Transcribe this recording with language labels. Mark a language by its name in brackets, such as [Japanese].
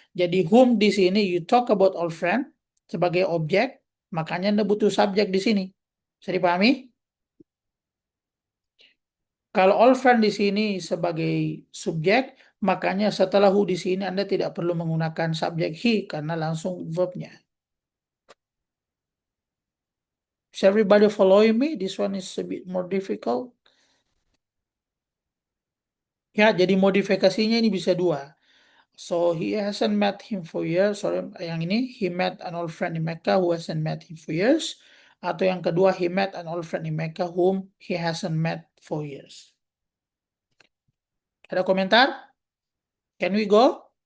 [Indonesian] Jadi whom di sini [English] you talk about old friend [Indonesian] sebagai objek, makanya Anda butuh subjek di sini. Bisa dipahami? Kalau old friend di sini sebagai subjek, makanya setelah who di sini Anda tidak perlu menggunakan subjek he karena langsung verbnya. [English] Is everybody following me? This one is a bit more difficult. [Indonesian] Ya, jadi modifikasinya ini bisa dua. [English] So he hasn't met him for years. Sorry, [Indonesian] yang ini [English] he met an old friend in Mecca who hasn't met him for years. [Indonesian] Atau yang kedua, [English] he met an old friend in Mecca whom he hasn't met for years. [Indonesian] Ada komentar? [English] Can we go?